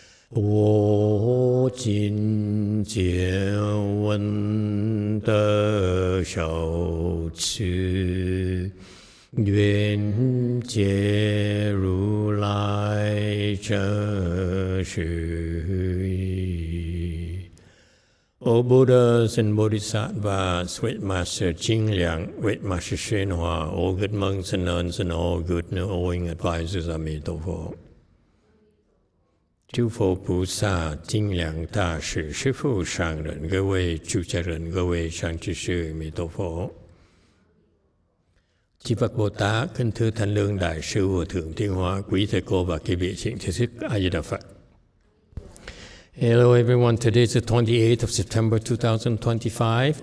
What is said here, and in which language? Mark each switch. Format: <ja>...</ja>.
<zh>我今见闻得受持，愿解如来真实义。</zh> <en>O Buddhas and Bodhisattvas, Sweet Master Jing Liang, Great Master YongHua, all good monks and nuns, and all good knowing advisors, Emitofuo.</en> <zh>诸佛菩萨、精良大士、师父上人、各位出家人、各位上智sư, Emitofuo.</zh> <vi>Chư Phật Bồ Tát, kính thưa Thanh Lương Đại sư Hòa thượng Thiên Hóa, quý thầy cô và quý vị thiện tri thức, A Di Đà Phật.</vi> <en>Hello everyone, today is the 28th of September 2025.</en>